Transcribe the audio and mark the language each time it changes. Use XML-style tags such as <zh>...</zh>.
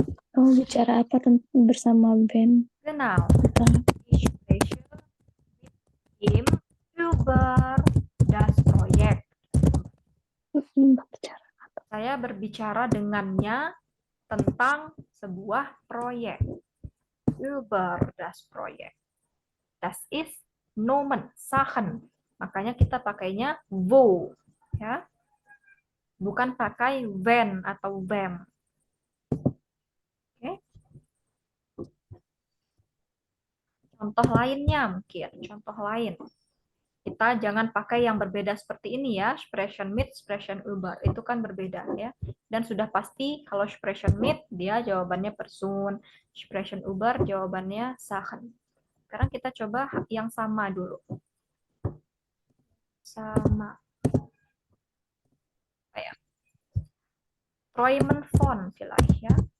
<id>Kamu bicara apa bersama Ben?</id> <de>Genau. Ich spreche mit ihm über das Projekt.</de> <id>Saya berbicara dengannya tentang sebuah proyek.</id> <de>Über das Projekt. Das ist Nomen, Sachen.</de> <id>Makanya kita pakainya wo, ya. Bukan pakai when atau wem. Oke. Contoh lainnya mungkin, contoh lain. Kita jangan pakai yang berbeda seperti ini ya, sprechen mit, sprechen über. Itu kan berbeda ya. Dan sudah pasti kalau sprechen mit dia jawabannya person, sprechen über jawabannya Sachen. Sekarang kita coba yang sama dulu. Sama. Kayak Träumen von vielleicht ya.</id>